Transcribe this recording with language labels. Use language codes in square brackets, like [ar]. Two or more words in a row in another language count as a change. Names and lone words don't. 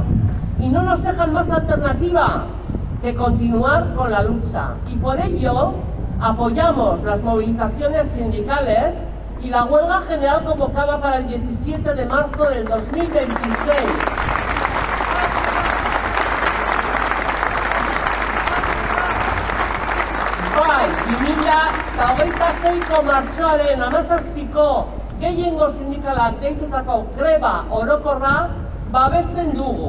[es] Y no nos dejan más alternativa que continuar con la lucha. Y por ello apoyamos las movilizaciones sindicales y la huelga general convocada para el 17 de marzo del 2026. [eu] Bai, 2026ko martxoaren 17ko gehiengo sindikalak deitutako greba orokorra babesten dugu.